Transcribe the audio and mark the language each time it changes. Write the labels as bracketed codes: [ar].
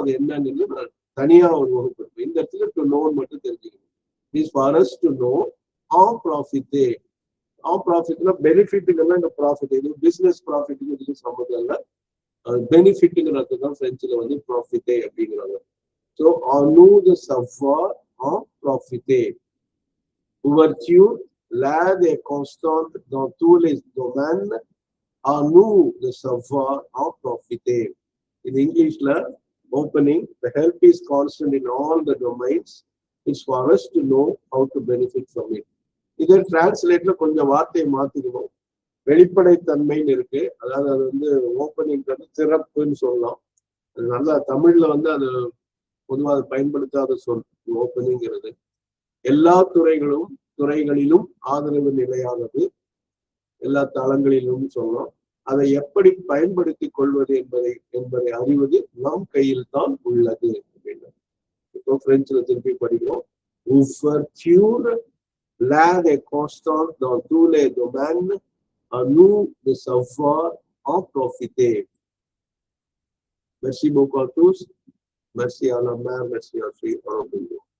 [ta] அது என்னன்னு நான் தனியா ஒரு வகுப்பு இருக்கு. இந்த இடத்துல டு நோன்னு மட்டும் தெரிஞ்சுக்கணும். [en] Is for us to know on profit. [ta] On ப்ராஃபிட்னா பெனிஃபிட்டுங்கெல்லாம் இந்த ப்ராஃபிட், இது பிசினஸ் ப்ராஃபிட்டுக்கு இதுக்கு சம்மந்தம் இல்லை. பெனிஃபிட்டுங்கிறது தான் பிரெஞ்சுல வந்து ப்ராஃபிட்டே அப்படிங்கிறாங்க. [fr] ஸோ nous de savoir en profiter. Ouverture, l'aide est constante dans tous les domaines. À nous de savoir en profiter. [en] In English, opening, the help is constant in all the domains. It's for us to know how to benefit from it. [ta] இதன் டிரான்ஸ்லேட்ல கொஞ்சம் வார்த்தையை மாத்திக்கணும். வெளிப்படைத்தன்மைன்னு இருக்கு. அதாவது அது வந்து opening சிறப்புன்னு சொல்லலாம். அது நல்லா தமிழ்ல வந்து அது பொதுவாக பயன்படுத்தாத சொல் ஓப்பனிங்கிறது. எல்லா துறைகளிலும் ஆதரவு நிலையானது, எல்லா தளங்களிலும் சொல்லலாம். அதை எப்படி பயன்படுத்திக் கொள்வது என்பதை அறிவது நம் கையில் தான் உள்ளது அப்படின்னு. இப்போ பிரெஞ்சுல திருப்பி படிக்கிறோம். [fr] Ouverture, l'aide est constante dans tous les domaines. À nous de savoir en profiter. Merci beaucoup à tous. Merci à la mère, merci à Sri Aurobindo.